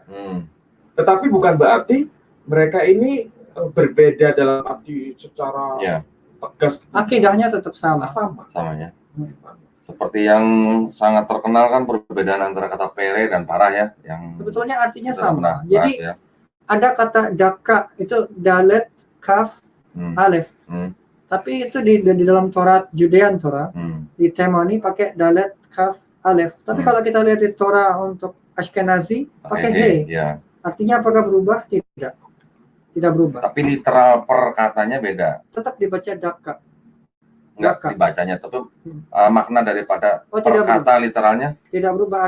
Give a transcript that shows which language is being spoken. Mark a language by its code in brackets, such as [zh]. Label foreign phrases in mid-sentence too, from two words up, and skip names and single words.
[id] Tetapi bukan berarti mereka ini berbeda dalam arti secara tegas. Akidahnya tetap sama ya. Seperti yang sangat terkenal kan perbedaan antara kata pere dan parah ya, yang sebetulnya artinya sama. Jadi ada kata daka itu dalet kaf alef. Tapi itu di dalam Torah Judean Torah di Temoni pakai dalet kaf alef. Tapi kalau kita lihat di Torah untuk Ashkenazi pakai he. Artinya apakah berubah? Tidak berubah. Tapi literal perkatanya beda. Tetap dibaca daka. Enggak dibacanya, tapi makna daripada perkata literalnya tidak berubah.